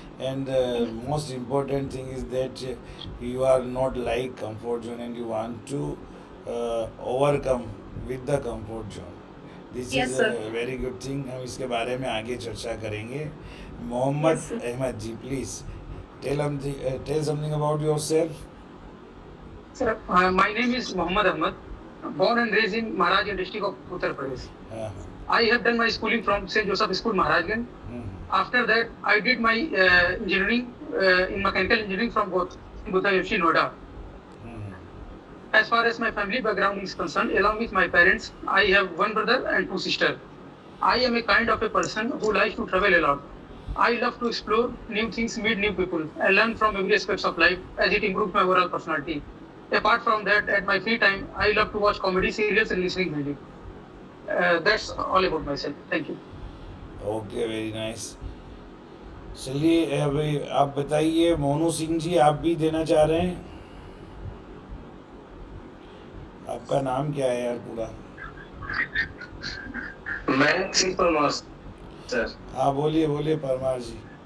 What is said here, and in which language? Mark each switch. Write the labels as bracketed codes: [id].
[en] And most important thing is that you are not like comfort zone and you want to overcome with the comfort zone. This Yes, is sir. A very good thing. [hi] हम इसके बारे में आगे चर्चा करेंगे। Mohammad [en] Yes, sir. Ahmad ji please tell something about yourself. Sir, my name is Mohammad Ahmad, born and raised in Maharajganj district of Uttar Pradesh. I have done my schooling from St. Joseph School, Maharajganj. After that, I did my engineering in mechanical engineering from both Bhuta Noida. As far as my family background is concerned, along with my parents, I have one brother and two sisters. I am a kind of a person who likes to travel a lot. I love to explore new things, meet new people, and learn from every aspects of life as it improves my overall personality. Apart from that, at my free time, I love to watch comedy serials and listening music. That's all about myself. Thank you. Okay, very nice. [hi] चलिए अभी आप बताइए, मोनू सिंह जी आप भी देना चाह रहे हैं? आपका नाम क्या है यार पूरा? मैं सिंह परमार सर। हाँ बोलिए बोलिए परमार जी।